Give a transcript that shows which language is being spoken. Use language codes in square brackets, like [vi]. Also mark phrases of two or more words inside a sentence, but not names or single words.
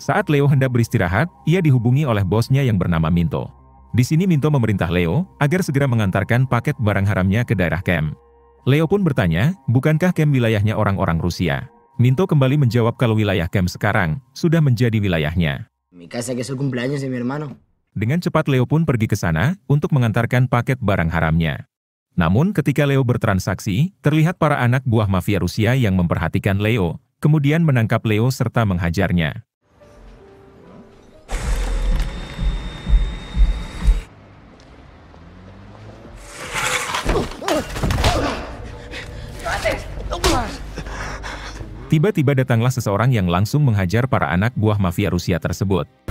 [id] Saat Leo hendak beristirahat, ia dihubungi oleh bosnya yang bernama Minto. Di sini Minto memerintah Leo agar segera mengantarkan paket barang haramnya ke daerah camp. Leo pun bertanya, bukankah camp wilayahnya orang-orang Rusia? Minto kembali menjawab kalau wilayah camp sekarang sudah menjadi wilayahnya. [es] Mi casa que es el cumpleaños de mi hermano. [id] Dengan cepat Leo pun pergi ke sana untuk mengantarkan paket barang haramnya. Namun ketika Leo bertransaksi, terlihat para anak buah mafia Rusia yang memperhatikan Leo, kemudian menangkap Leo serta menghajarnya. Tiba-tiba datanglah seseorang yang langsung menghajar para anak buah mafia Rusia tersebut.